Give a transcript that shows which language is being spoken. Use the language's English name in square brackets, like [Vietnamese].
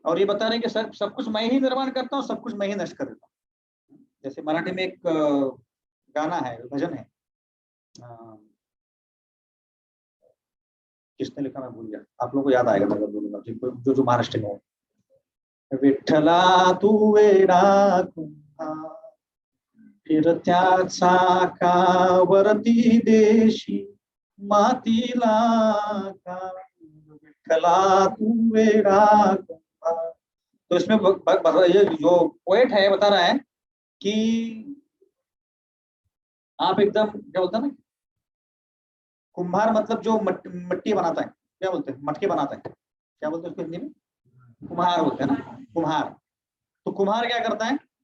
[Hindi] और ये बता रहे हैं कि सब कुछ मैं ही निर्माण करता हूँ, सब कुछ मैं ही नष्ट कर देता हूँ। जैसे मराठी में एक गाना है, भजन है, किसने लिखा मैं भूल गया, आप लोगों को याद आएगा मैं बोलूंगा, जो जो महाराष्ट्र में है। [Marathi] विठ्ठला तू वेडा कुंभार, फिरत्याचा कावरती देशी मातीला का, विठ्ठला तू वेडा कुंभार। [Hindi] तो इसमें ये जो पोएट है बता रहा है कि आप एकदम क्या बोलते हैं ना, कुम्हार मतलब जो मिट्टी बनाता है, क्या बोलते हैं, मटके बनाता है, क्या बोलते हैं उसको हिंदी में? कुम्हार बोलते हैं ना, कुम्हार। तो कुम्हार क्या करता है?